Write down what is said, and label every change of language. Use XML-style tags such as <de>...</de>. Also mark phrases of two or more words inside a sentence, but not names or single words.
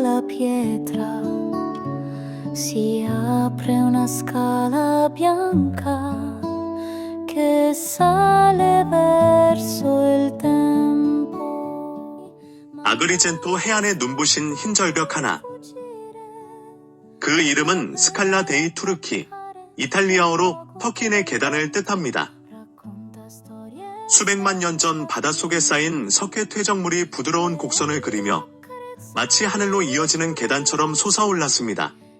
<it>pietra si apre una scala bianca che sale verso il tempo.</it> <ko>아그리젠토 해안에 눈부신 흰 절벽 하나. 그 이름은 스칼라 데이 투르키, 이탈리아어로 터키인의 계단을 뜻합니다. 수백만 년 전 바닷속에 쌓인 석회 퇴적물이 부드러운 곡선을 그리며 마치 하늘로 이어지는 계단처럼 솟아올랐습니다.</ko>